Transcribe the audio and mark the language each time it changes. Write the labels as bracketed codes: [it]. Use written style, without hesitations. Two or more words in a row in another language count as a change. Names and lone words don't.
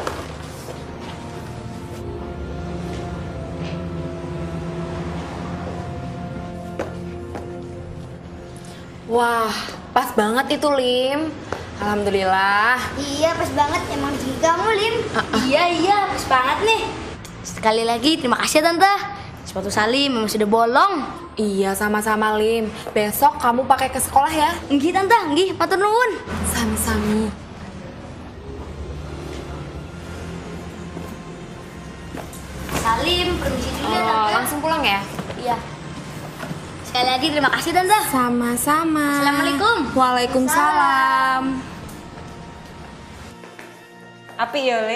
[id] Wah, pas banget itu Lim. Alhamdulillah. Iya, pas banget. Emang gigi kamu Lim. Iya, pas banget nih. Sekali lagi terima kasih ya Tante. Sepatu Salim memang sudah bolong. Iya, sama-sama Lim. Besok kamu pakai ke sekolah ya. [jv] Nggih Tante, nggih, matur nuwun. Sami-sami. [id] Salim, permisi dulu ya Tante. Langsung pulang ya? Iya. Sekali lagi terima kasih Tante. Sama-sama. Assalamualaikum. Waalaikumsalam. Api ya, Le?